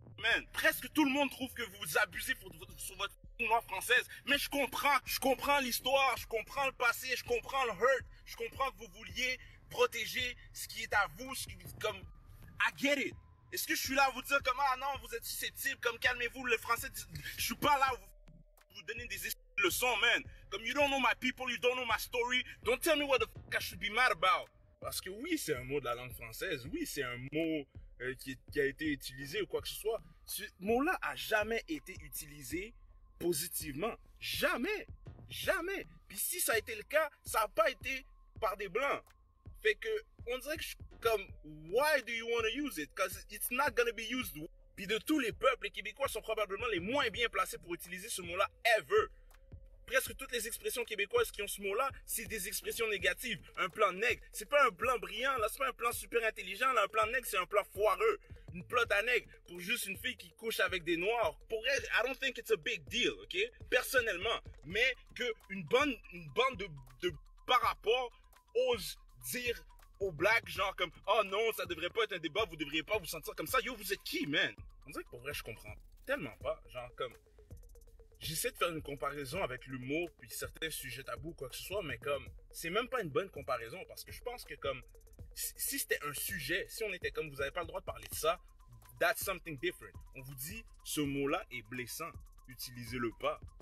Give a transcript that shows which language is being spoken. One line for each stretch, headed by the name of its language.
French: Man, presque tout le monde trouve que vous abusez sur votre loi française, mais je comprends l'histoire, je comprends le passé, je comprends le hurt, je comprends que vous vouliez protéger ce qui est à vous, comme,
English: I get it.
French: Est-ce que je suis là à vous dire comme, ah non, vous êtes susceptible, comme calmez-vous, le français, je suis pas là à vous donner des leçons, man.
English: Comme, you don't know my people, you don't know my story, don't tell me what the fuck I should be mad about.
French: Parce que oui, c'est un mot de la langue française, oui, c'est un mot qui a été utilisé ou quoi que ce soit. Ce mot-là a jamais été utilisé positivement. Jamais. Jamais. Puis si ça a été le cas, ça n'a pas été par des blancs. Fait que, on dirait que je suis comme,
English: why do you want to use it? Because it's not gonna be used.
French: Puis de tous les peuples, les Québécois sont probablement les moins bien placés pour utiliser ce mot-là ever. Presque toutes les expressions québécoises qui ont ce mot-là, c'est des expressions négatives. Un plan nègre, c'est pas un plan brillant, là, c'est pas un plan super intelligent, là, un plan nègre, c'est un plan foireux. Une plot à nègre pour juste une fille qui couche avec des noirs. Pour elle,
English: I don't think it's a big deal, ok?
French: Personnellement. Mais que une bande de par rapport ose dire aux blacks, genre comme, oh non, ça devrait pas être un débat, vous devriez pas vous sentir comme ça. Yo, vous êtes qui, man? On dirait que pour vrai, je comprends tellement pas. Genre comme, j'essaie de faire une comparaison avec l'humour puis certains sujets tabous, quoi que ce soit, mais comme, c'est même pas une bonne comparaison parce que je pense que comme, si c'était un sujet, si on était comme, vous avez pas le droit de parler de ça,
English: that's something different.
French: On vous dit, ce mot-là est blessant, utilisez-le pas.